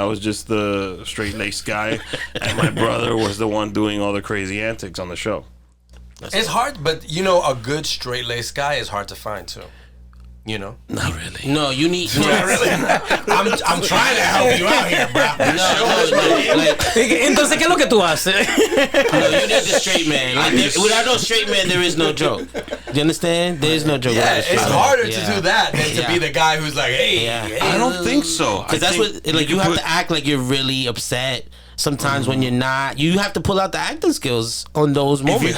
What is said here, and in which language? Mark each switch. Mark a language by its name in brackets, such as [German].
[English] I was just the straight-laced guy, and my brother was the one doing all the crazy antics on the show. It's hard, but a good straight-laced guy is hard to find too. Not really. No, you need. I'm trying to help you out here, bro. [Spanish] Entonces, ¿qué es lo que tú haces? [English] No, you need the straight man. Like, without no straight man, there is no joke. You understand? There is no joke. Yeah, without a straight it's man. harder Yeah. to do that than to be the guy who's like, hey. Yeah. I don't think so. Because that's what, like, you have to act like you're really upset. Sometimes when you're not, you have to pull out the acting skills on those moments.